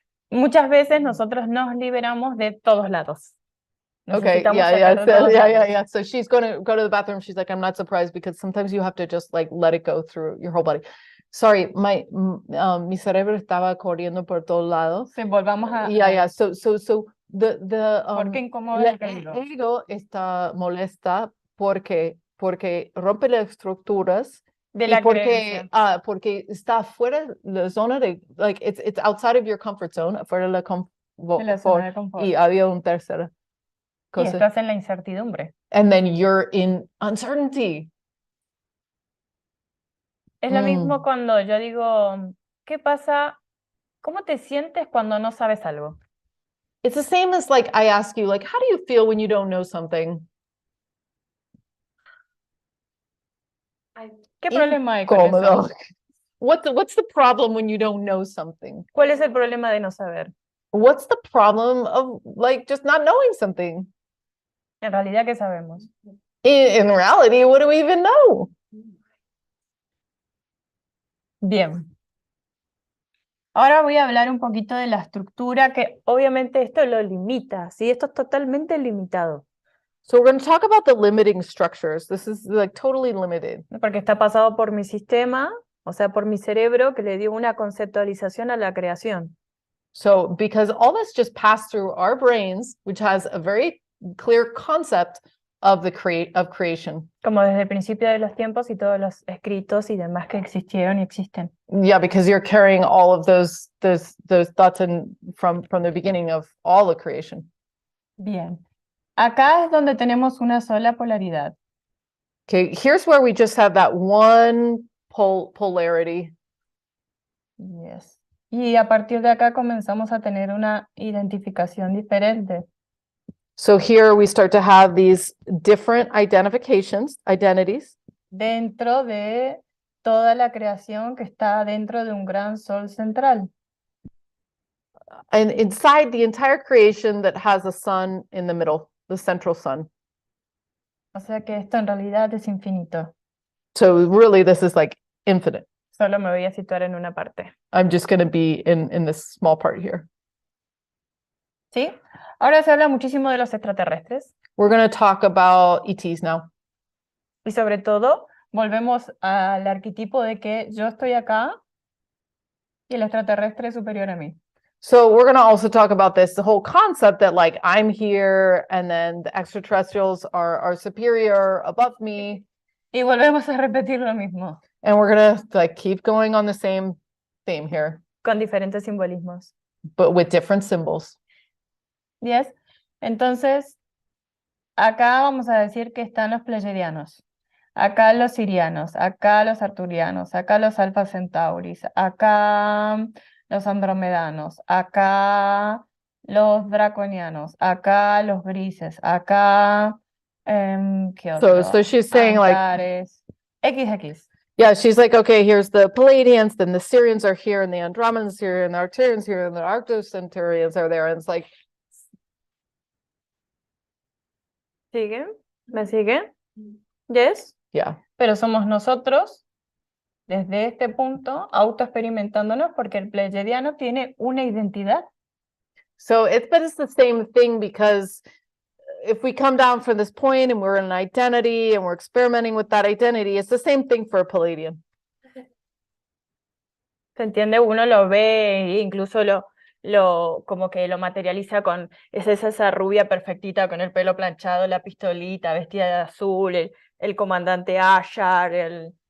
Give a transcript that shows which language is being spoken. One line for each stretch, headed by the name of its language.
Spanish: Muchas veces nosotros nos liberamos de todos lados.
English: Okay, yeah. So she's going to go to the bathroom. She's like, I'm not surprised, because sometimes you have to just let it go through your whole body.
Spanish: Sorry, mi cerebro estaba corriendo por todos lados. Sí, volvamos a...
English: Yeah. So the
Spanish: ¿Por qué incomoda el ego está molesta porque rompe las estructuras de Y la porque, creencia. porque está fuera de la zona de,
English: like, it's outside of your comfort zone,
Spanish: fuera de la De la zona de confort. y había una tercera Y cosa. estás en la incertidumbre.
English: And then you're in uncertainty.
Spanish: Es lo Mm. mismo cuando yo digo, ¿qué pasa? ¿Cómo te sientes cuando no sabes algo?
English: It's the same as like I ask you, like, how do you feel when you don't know something?
Spanish: ¿Qué problema hay con eso? Incómodo.
English: What's the problem when you don't know something?
Spanish: ¿Cuál es el problema de no saber?
English: What's the problem of like just not knowing something?
Spanish: En realidad, ¿qué sabemos?
English: In reality, what do we even know?
Spanish: Bien. Ahora voy a hablar un poquito de la estructura, que obviamente esto lo limita, ¿sí? Esto es totalmente limitado,
English: So we're going to talk about the limiting structures. This is like totally limited.
Spanish: ¿no? Porque está pasado por mi sistema, o sea, por mi cerebro, que le dio una conceptualización a la creación.
English: So because all this just passed through our brains, which has a very clear concept of the creation.
Spanish: Como desde el principio de los tiempos y todos los escritos y demás que existieron y existen.
English: Yeah, because you're carrying all of those thoughts from the beginning of all the creation.
Spanish: Bien. Acá es donde tenemos una sola polaridad.
English: Okay, here's where we just have that one polarity. Yes.
Spanish: Y a partir de acá comenzamos a tener una identificación diferente.
English: So here we start to have these different identities,
Spanish: Dentro de toda la creación que está dentro de un gran sol central.
English: and inside the entire creation that has a sun in the middle, the central sun.
Spanish: O sea que esto en realidad es infinito.
English: So really, this is like infinite.
Spanish: Solo me voy a situar en una parte.
English: I'm just going to be in this small part here.
Spanish: ¿Sí? Ahora se habla muchísimo de los extraterrestres
English: We're going to talk about ETs now.
Spanish: y sobre todo volvemos al arquetipo de que yo estoy acá y el extraterrestre es superior a mí.
English: So we're going to also talk about this, the whole concept that like I'm here and then the extraterrestrials are superior above me.
Spanish: Y volvemos a repetir lo mismo,
English: And we're going to like keep going on the same theme here,
Spanish: con diferentes simbolismos.
English: but with different symbols. ¿Yes?
Spanish: Entonces, acá vamos a decir que están los pleyadianos, acá los sirianos, acá los arturianos, acá los alfa centauris, acá los andromedanos, acá los draconianos, acá los grises, acá, ¿qué otro?
English: So she's saying like, Antares, XX. yeah, she's like, okay, here's the Palladians, then the Syrians are here, and the Andromedans here, and the Arcturians here, and the Arctocentaurians are there, and it's like,
Spanish: ¿Siguen? ¿Me siguen? ¿Yes?
English: yeah.
Spanish: Pero somos nosotros, desde este punto, autoexperimentándonos, porque el pleyadiano tiene una identidad.
English: So but it's the same thing, because if we come down from this point and we're in an identity and we're experimenting with that identity, it's the same thing for a Palladian.
Spanish: ¿Se entiende? Uno lo ve e incluso como que lo materializa con esa rubia perfectita con el pelo planchado, la pistolita, vestida de azul, el comandante Ashar,